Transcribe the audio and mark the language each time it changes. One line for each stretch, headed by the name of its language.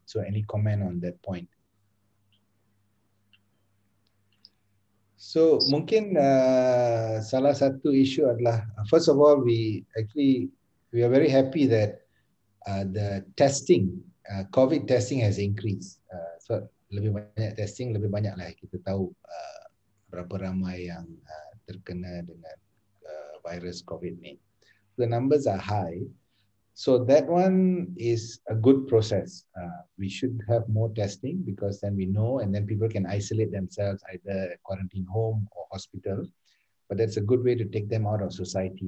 English: So any comment on that point? So
Malay: mungkin salah satu isu adalah,
English: first of all, we are very happy that the testing, COVID testing has increased.
Malay: So lebih banyak testing, lebih banyak lah kita tahu berapa ramai yang terkena dengan virus COVID ni.
English: The numbers are high. So that one is a good process. We should have more testing because then we know, and then people can isolate themselves either at quarantine home or hospital. But that's a good way to take them out of society.